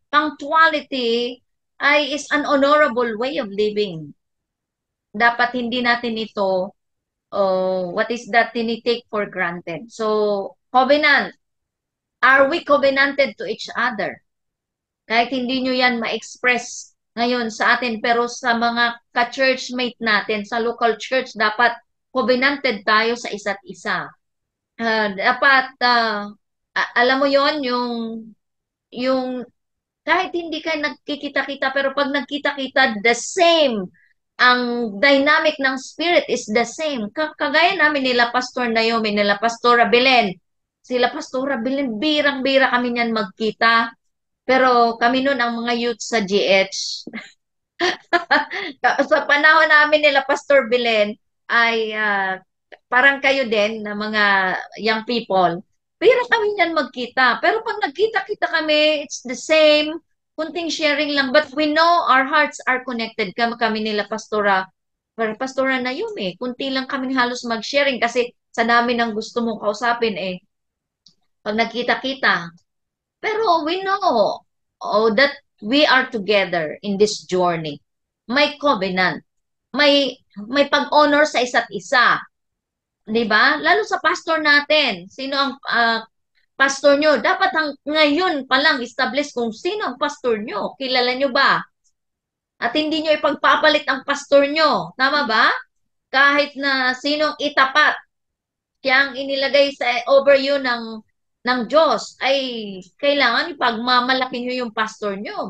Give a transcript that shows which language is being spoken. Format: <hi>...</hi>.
<en>Punctuality is an honorable way of living.</en> <tl>Dapat hindi natin ito,</tl> <en>what is that,</en> <tl>tinitake for granted.</tl> <en>So, covenant. Are we covenanted to each other?</en> <tl>Kahit hindi nyo yan ma-express ngayon sa atin, pero sa mga ka-churchmate natin, sa local church, dapat covenanted tayo sa isa't isa. Dapat, alam mo yon yung kahit hindi ka nagkikita-kita, pero pag nagkita-kita,</tl> <en>the same.</en> <tl>Ang dynamic ng spirit</tl> <en>is the same.</en> <tl>Kagaya namin nila Pastor Naomi, nila Pastora Belen. Sila Pastora Belen, birang-bira kami niyan magkita. Pero kami noon ang mga youth sa GH. Sa panahon namin nila Pastor Belen ay parang kayo din na mga young people. Pero kami niyan magkita. Pero pag nagkita-kita kami,</tl> <en>it's the same.</en> <tl>Kunting sharing lang.</tl> <en>But we know our hearts are connected.</en> <tl>Kami nila Pastora Naomi. Kunti lang kami halos mag-sharing kasi sa dami ng gusto mong kausapin pag nagkita-kita. Pero</tl> <en>we know that we are together in this journey.</en> <tl>May covenant. May pag-honor sa isa't isa. 'Di ba? Lalo sa pastor natin. Sino ang pastor nyo? Dapat ngayon pa lang establish kung sino ang pastor nyo. Kilala nyo ba? At hindi nyo ipagpapalit ang pastor nyo. Tama ba? Kahit na sinong itapat, siya ang inilagay sa overview ng Diyos, ay kailangan ipagmamalaki nyo yung pastor nyo.</tl>